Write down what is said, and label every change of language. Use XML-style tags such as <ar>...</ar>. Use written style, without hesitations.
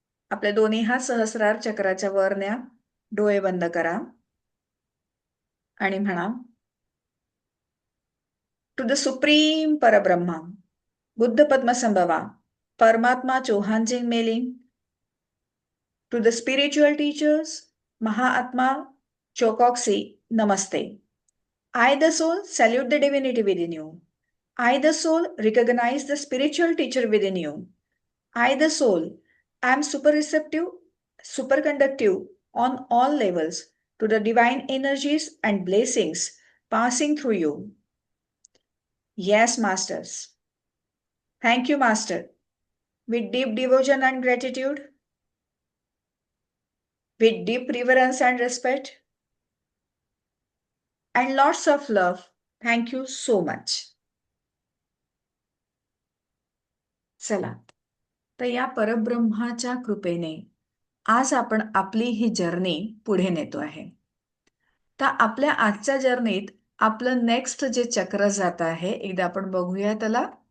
<mr>आपले दोन्ही हात सहस्रार चक्राच्या वर न्या. डोळे बंद करा आणि म्हणा, टू द सुप्रीम परब्रह्मा, बुद्ध पद्मसंभवा, परमात्मा चौहानजिंग mailing, to the spiritual teachers, महाआत्मा चोकॉक्सी, Namaste.</mr> <en>I, the soul, salute the divinity within you. I, the soul, recognize the spiritual teacher within you. I, the soul, am super receptive, super conductive on all levels to the divine energies and blessings passing through you. Yes, Masters. Thank you, Master. With deep devotion and gratitude, with deep reverence and respect, and lots of love, thank you so much.</en> <mr>चला, तर या परब्रह्माच्या कृपेने आज आपण आपली ही journey पुढे नेतो आहे. तर आपल्या आजच्या जर्नीत आपलं नेक्स्ट जे चक्र जात आहे, एकदा आपण बघूया त्याला.</mr>